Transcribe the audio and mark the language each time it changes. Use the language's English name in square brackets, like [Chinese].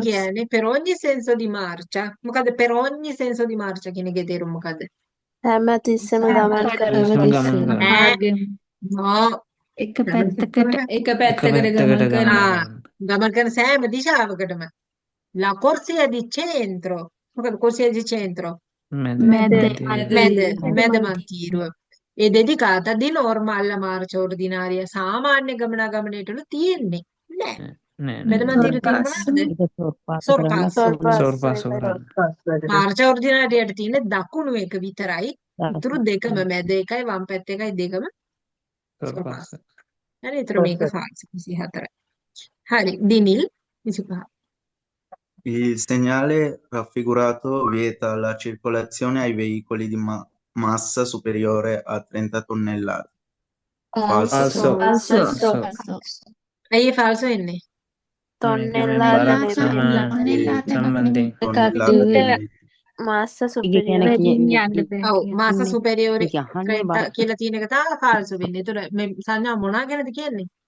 [Sinhala] කියන්නේ [Italian] per ogni senso di marcia. [Sinhala] මොකද [Italian] per ogni senso di marcia [Sinhala] කියන එකේ තේරුම මොකද්ද? හැම තිස්සෙම ගමන් කරන හැමතිස්සෙම ගමන් තිස්සෙම. කරන. ඈ නෝ එක පැත්තකට එක එක පැත්තකට පැත්තකට ගමන් ගමන් කරන ආ කරන. ගමන් කරන සෑම දිශාවකටම [Italian] la corsia di centro මොකද corsia di centro [Sinhala] මැද මැද මැදිරිය. මැද මන්තිරුව ඒ [Italian] dedicata di norma alla marcia ordinaria [Sinhala] සාමාන්‍ය ගමනාගමනයටලු තියෙන්නේ නෑ නෑ මැද නෑ. මන්තිරුව තියෙන [Italian] sorpasso. [Sinhala] මොනවද sorpasso සෝර්පාසෝ කරන්න. [Italian] marcia ordinaria [Sinhala] ට තියෙන දකුණු එක විතරයි ඉතුරු දෙකම මැද එකයි වම් පැත්ත එකයි දෙකම sorpasso සෝර්පාසෝ. හරි ඒතර මේක false 24යි හරි දිනිල් 25 [Italian] Il segnale raffigurato vieta la circolazione ai veicoli di massa superiore a 30 tonnellate. Falso. falso. falso. falso. [Sinhala] අයියේ false වෙන්නේ තොන්නෙල්ලාද බරක් නෙවෙයි. [Italian] tonnellate [Sinhala] සම්බන්ධයෙන්. [Italian] Tonnellate [Sinhala] මාස්ස සුපිරියර්. Medignante ඔව් [Italian] perché [Sinhala] මාස සුපෙරියෝරි මේක අහන්නේ 30 බරක්. කියලා තියෙන එක තමයි false වෙන්නේ. ඒතර මේ සංඥා මොනවා ගැනද කියන්නේ?